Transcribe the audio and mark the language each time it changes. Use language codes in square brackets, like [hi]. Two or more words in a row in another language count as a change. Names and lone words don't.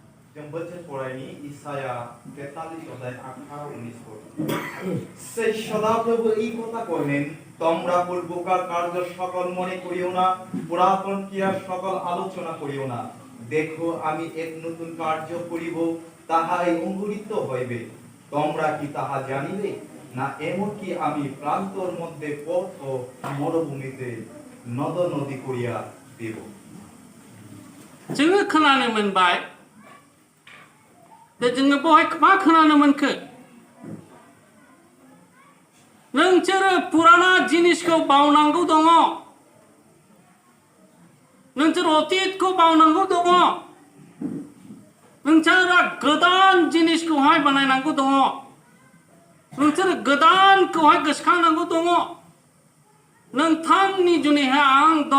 [brx] जों बोथोर फरायनि इसाया 43 अध्याय 18-19 [bn] সেই সদাপ্রভু এই কথা কইলেন তোমরা পূর্বকার কার্য সকল মনে করিও না পুরাতন ক্রিয়ার সকল আলোচনা করিও না দেখো আমি এক নতুন কার্য করিব তাহাই অঙ্কুরিত হইবে তোমরা কি তাহা জানিবে না এমনকি আমি প্রান্তর মধ্যে পথ ও মরুভূমিতে নদ নদী করিয়া দেব [brx] जोङो खोनानो मोनबाय दा जोङो बहाय मा खोनानो मोनखो नोंसोरो पुराना जिनिसखौ बावनांगौ दङ नोंसोर अतीतखौ बावनांगौ दङ नोंसोरा गोदान जिनिसखौहाय बानायनांगौ दङ नोंसोर गोदानखौहाय गोसोखांनांगौ दङ नोंथांनि जुनैहाय आं दं